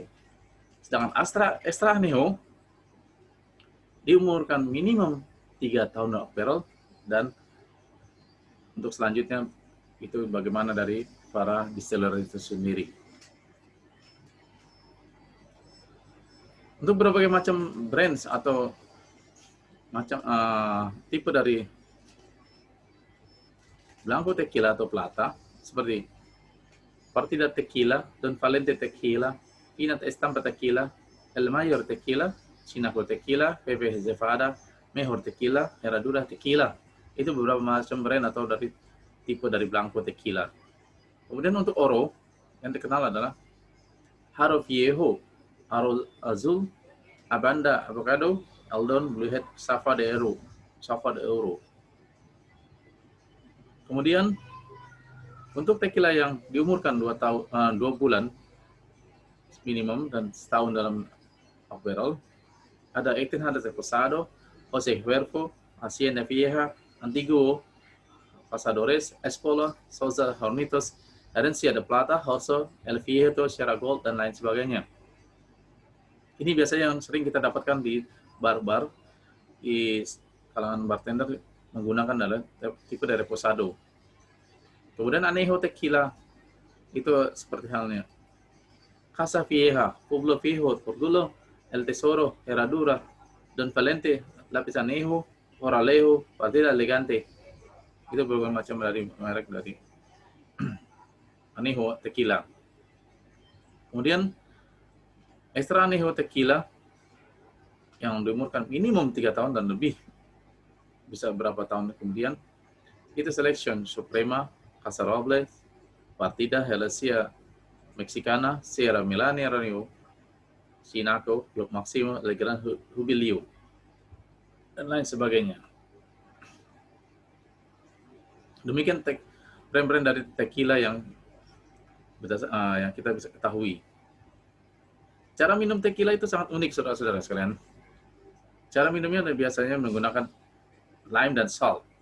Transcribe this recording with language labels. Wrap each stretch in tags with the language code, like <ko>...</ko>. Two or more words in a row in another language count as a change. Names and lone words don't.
<id>Sedangkan</id> <es>extra anejo</es> <id>diumurkan minimum 3 tahun dalam</id> <en>oak barrel,</en> <id>dan untuk selanjutnya itu bagaimana dari para distiller itu sendiri. Untuk berbagai macam brands atau macam tipe dari blanco tequila atau plata, seperti Partida Tequila, Don Valente Tequila, Pinat Estampa Tequila, El Mayor Tequila, Chinaco Tequila, Pepe Zefada, Mejor Tequila, Herradura Tequila. Itu beberapa macam brand atau dari tipe dari blanco tequila. Kemudian untuk oro, yang terkenal adalah Haro Viejo, Haro Azul, Abanda Avocado, Eldon Bluehead, Safa de Oro. Kemudian untuk tequila yang diumurkan 2 bulan minimum dan setahun dalam</id> <en>oak barrel,</en> <id>ada 1800 Reposado, Jose Cuervo, Hacienda Vieja, Antiguo, Pasadores, Espola, Sousa Hornitos, Herencia de Plata, Hoso, El Viejo, Sierra Gold, dan lain sebagainya. Ini biasanya yang sering kita dapatkan di bar-bar, di kalangan bartender menggunakan adalah tipe dari Reposado. Kemudian anejo tequila itu seperti halnya Casa Vieja, Pueblo Viejo, Portulo, El Tesoro, Herradura, Don Valente, Lapis Anejo, Oralejo, Partida Elegante. Itu berbagai macam dari merek dari anejo tequila. Kemudian</id> <es>extra anejo</es> <id>tequila yang diumurkan minimum 3 tahun dan lebih, bisa berapa tahun kemudian, itu Selection Suprema, Casa Robles, Partida Helesia Mexicana, Sierra Milania Ranio, Chinaco, Club Maximo, El Gran Jubileo, dan lain sebagainya. Demikian brand-brand dari tequila yang kita bisa ketahui. Cara minum tequila itu sangat unik, saudara-saudara sekalian. Cara minumnya biasanya menggunakan lime dan salt.</id>